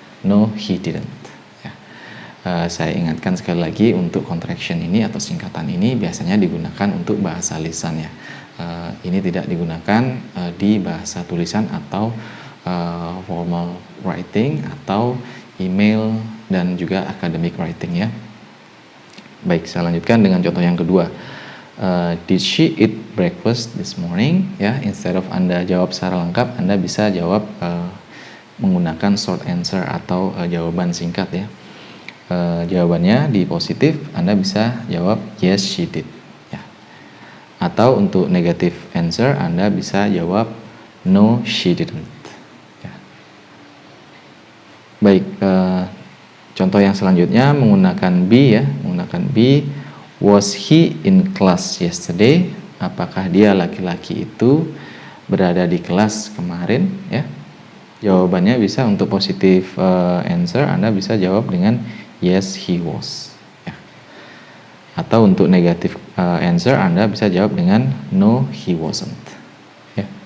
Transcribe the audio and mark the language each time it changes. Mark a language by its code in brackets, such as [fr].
[id] No he didn't ya. Saya ingatkan sekali lagi, untuk contraction ini atau singkatan ini biasanya digunakan untuk bahasa lisan ya. Ini tidak digunakan di bahasa tulisan atau formal writing atau email dan juga academic writing ya. Baik, saya lanjutkan dengan contoh yang kedua. [en] Did she eat breakfast this morning ya. [id] Instead of Anda jawab secara lengkap, Anda bisa jawab menggunakan short answer atau jawaban singkat ya. Jawabannya di positif Anda bisa jawab yes she did ya. Atau untuk negative answer Anda bisa jawab no she didn't ya. Baik, contoh yang selanjutnya menggunakan be ya. [en] Menggunakan be, was he in class yesterday? [id] Apakah dia laki-laki itu berada di kelas kemarin ya. Jawabannya bisa untuk positive answer Anda bisa jawab dengan yes he was ya. Atau untuk negative answer Anda bisa jawab dengan no he wasn't ya.